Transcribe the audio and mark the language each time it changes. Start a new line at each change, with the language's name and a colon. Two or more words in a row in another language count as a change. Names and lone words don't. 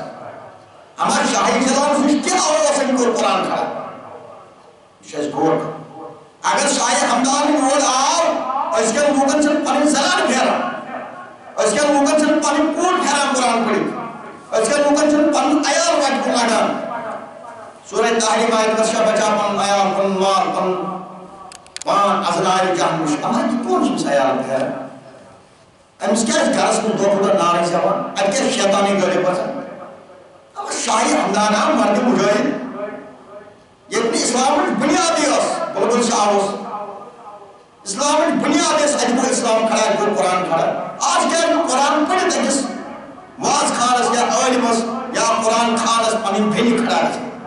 Kashmiri: اما شاہی جلانس نِش کیٛاہ اوس أمۍ کوٚر قرآن کھڑا یہِ چھُ اَسہِ غور کرُن اگر شاہی ہمدان یور آو أزکٮ۪ن لوٗکن چھِنہٕ پنٕنۍ زنان پھیران أزکٮ۪ن لوٗکن چھِنہٕ پنٕنۍ کوٗر پھیران قرآن پٔرِتھ أزکٮ۪ن لوٗکن چھِنہٕ پنُن عیال وتہِ کُن لگان سورہ تحریم آیت ورشا بچا پنُن عیال پنُن مال پنُن پان ازنارِ جہنم نِش اما یہِ کوٚر چھُ أمِس عیال پھیران أمِس کیٛازِ گرس منٛز دۄہ کھۄتہٕ دۄہ نارٕے زٮ۪وان اَتہِ کیٛازِ شیطانی غٲلب گژھان اما شاہی ہمدان آو مردِ مجٲہد ییٚتہِ نہٕ اِسلامٕچ بُنیادٕے ٲس بُلبُل شاہ اوس اِسلامٕچ بُنیاد ٲس اَتہِ گوٚو اِسلام کھڑا اَتہِ گوٚو قرآن کھڑا آز کیٛازِ نہٕ قرآن پٔرِتھ أکِس واز خانس یا عٲلمس یا قرآن خانس پنٕنۍ بیٚنہِ کھڑا گژھان